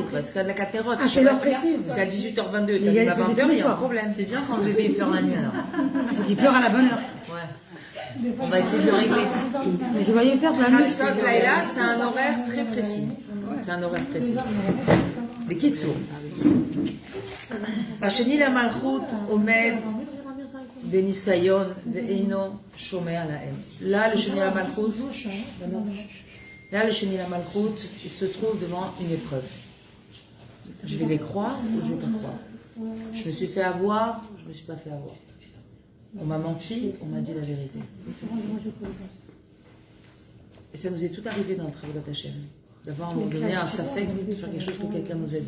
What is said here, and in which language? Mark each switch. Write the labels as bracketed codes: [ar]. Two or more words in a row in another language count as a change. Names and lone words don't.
[fr] parce que la catérote, Ah, c'est l'heure précise. c'est à 18h22, Il tu y a arrives à les 20h, il y a un soirs. problème. C'est bien quand le bébé pleure la nuit alors. Il faut qu'il pleure à la bonne heure. Ouais. On va essayer de le régler. Mais je voyais faire de la nuit. [he] חצות לילה, [fr] c'est un horaire très précis. C'est un horaire précis. Les Kitsour. [he] השני למלכות עומד בניסיון ואינו שומע להם. [fr] Là, le [he] שני למלכות, [fr] là, le [he] שני למלכות, [fr] il se trouve devant une épreuve. Je vais les croire ou je ne vais pas croire. Je me suis fait avoir, je ne me suis pas fait avoir. On m'a menti, on m'a dit la vérité. Et ça nous est tout arrivé dans le travail d'Hachem. D'avoir à un moment donné un safek sur quelque chose que quelqu'un nous a dit.